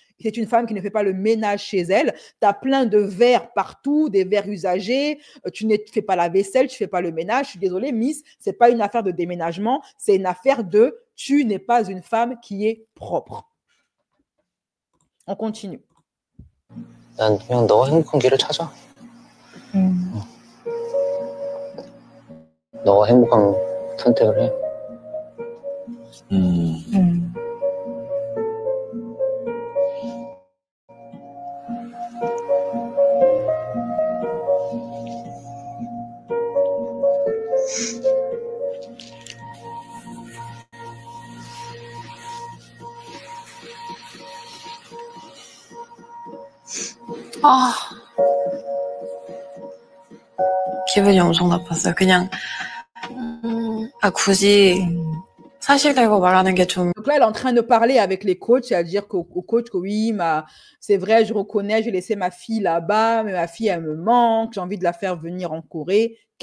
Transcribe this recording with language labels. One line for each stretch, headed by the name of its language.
French: C'est une femme qui ne fait pas le ménage chez elle. Tu as plein de verres partout, des verres usagés. Tu ne fais pas la vaisselle, tu ne fais pas le ménage. Je suis désolée, Miss, ce n'est pas une affaire de déménagement, c'est une affaire de tu n'es pas une femme qui est propre. On continue.
Korean: 난 그냥 너가 행복한 길을 찾아. 너가 행복한 선택을 해. 아, 기분이 엄청 나빴어요. 그냥 굳이 사실대로 말하는 게 좀.
French: Donc là, elle est en train de parler avec les coachs, c'est-à-dire qu'au coach que oui, c'est vrai, je reconnais, j'ai laissé ma fille là-bas, mais ma fille, elle me manque, j'ai envie de la faire venir en Corée.